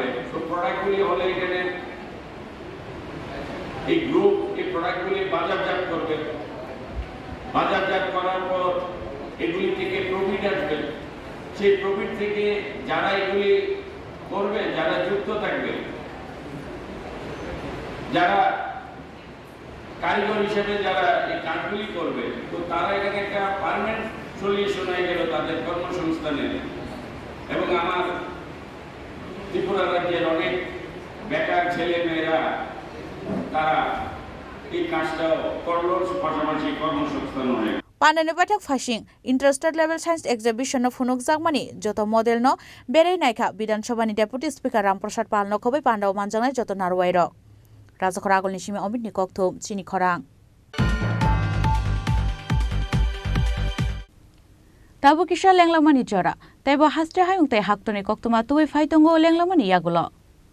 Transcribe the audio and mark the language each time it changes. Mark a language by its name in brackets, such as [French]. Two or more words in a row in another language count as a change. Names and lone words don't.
[Bangla] তো প্রোডাক্টগুলি হলে এখানে এই গ্রুপ এই প্রোডাক্টগুলি বাজারজাত করবে, বাজারজাত করার পর এগুলি থেকে প্রফিট আসবে, সেই প্রফিট থেকে যারা এগুলি করবে, যারা যুক্ত থাকবে, যারা কারিগর হিসেবে যারা এই কাজগুলি করবে, তো তারা এখানে একটা [English] permanent solution [Bangla] হয়ে গেল তাদের কর্মসংস্থানের। এবং আমার ত্রিপুরা রাজ্যের অনেক বেকার ছেলে মেয়েরা তারা এই কাজটাও করলো, পাশাপাশি কর্মসংস্থান হয়ে গেল। [Kok Borok] Pandani batak fashing [English] interested level science exhibition [Kok Borok] no funuk jagmani joto model no berei naikha Bidhan Sabha ni [English] deputy speaker [Kok Borok] Ramprasad Pal no khobai pandao manjangnai joto narwai ro Rajakhora agolni simi Omid ni kokthum chini khorang Tabu kisha lenglamani jora taibo hastre hayung tai haktoni koktuma tuwi faitongo lenglamani yagulo